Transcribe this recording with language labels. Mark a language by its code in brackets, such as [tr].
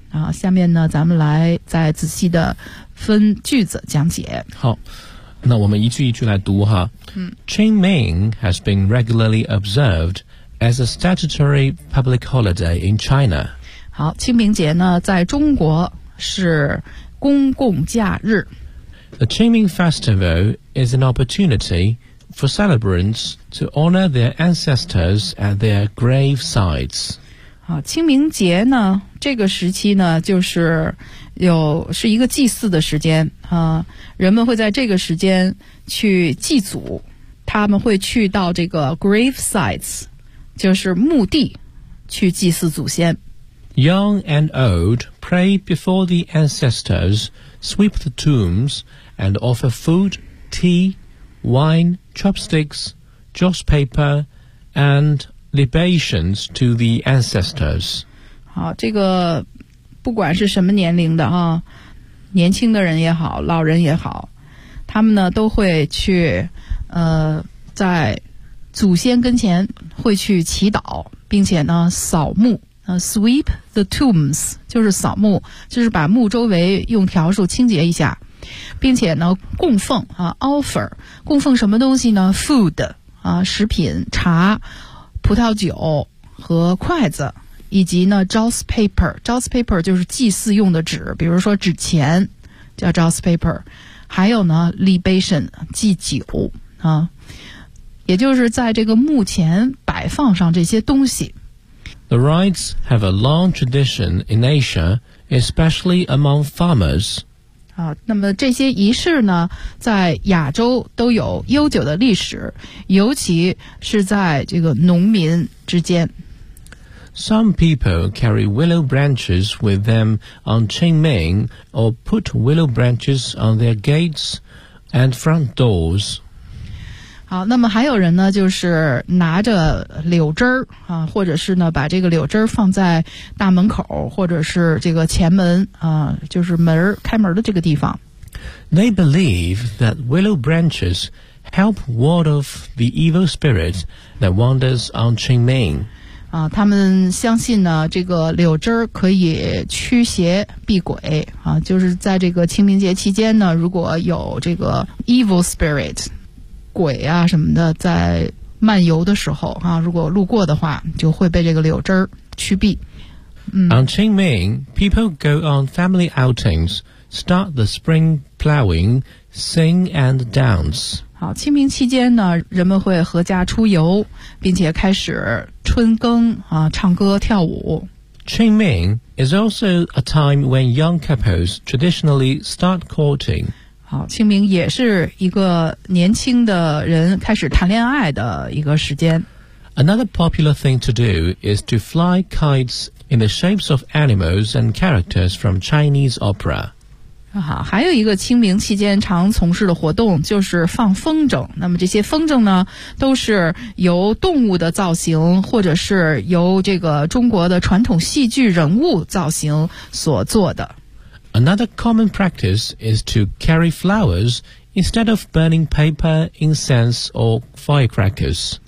[zh] 啊，下面呢，咱们来再仔细的分句子讲解。好，那我们一句一句来读哈。嗯。 [en] Qingming has been regularly observed as a statutory public holiday in China. [zh] 好，清明节呢，在中国是公共假日。 [en] The Qingming Festival is an opportunity for celebrants to honor their ancestors at their gravesides. [zh] 好，清明节呢，这个时期呢，就是有是一个祭祀的时间啊，人们会在这个时间去祭祖，他们会去到这个 gravesides， 就是墓地，去祭祀祖先。 [en] Young and old pray before the ancestors, sweep the tombs, and offer food, tea, wine, chopsticks, joss paper, and libations to the ancestors. [zh] 好，这个不管是什么年龄的啊，年轻的人也好，老人也好，他们呢都会去在祖先跟前会去祈祷，并且呢扫墓。 [en] Sweep the tombs [zh] 就是扫墓，就是把墓周围用笤帚清洁一下，并且呢供奉啊 offer 供奉什么东西呢 food 啊食品茶葡萄酒和筷子以及呢 joss paper joss paper 就是祭祀用的纸，比如说纸钱叫 joss paper， 还有呢 libation 祭酒啊，也就是在这个墓前摆放上这些东西。 [en] The rites have a long tradition in Asia, especially among farmers. [zh] 啊，那么这些仪式呢，在亚洲都有悠久的历史，尤其是在这个农民之间。 [en] Some people carry willow branches with them on Qingming or put willow branches on their gates and front doors. [zh] 好，那么还有人呢，就是拿着柳枝儿啊，或者是呢，把这个柳枝儿放在大门口，或者是这个前门啊，就是门开门的这个地方。 [en] They believe that willow branches help ward off the evil spirit that wanders on Qingming. [zh] 啊，他们相信呢，这个柳枝儿可以驱邪避鬼啊，就是在这个清明节期间呢，如果有这个 evil spirit。鬼啊什么的在漫游的时候啊，如果路过的话就会被这个柳枝儿驱避、嗯、 [en] On Qingming, people go on family outings, start the spring plowing, sing and dance. [zh] 好，清明期间呢，人们会合家出游，并且开始春耕啊，唱歌跳舞。 [en] Qingming is also a time when young couples traditionally start courting. [zh] 好，清明也是一个年轻的人开始谈恋爱的一个时间。 [en] Another popular thing to do is to fly kites in the shapes of animals and characters from Chinese opera. [zh] 好，还有一个清明期间常从事的活动就是放风筝。那么这些风筝呢，都是由动物的造型，或者是由这个中国的传统戏剧人物造型所做的。 [en] Another common practice is to carry flowers instead of burning paper, incense, or firecrackers.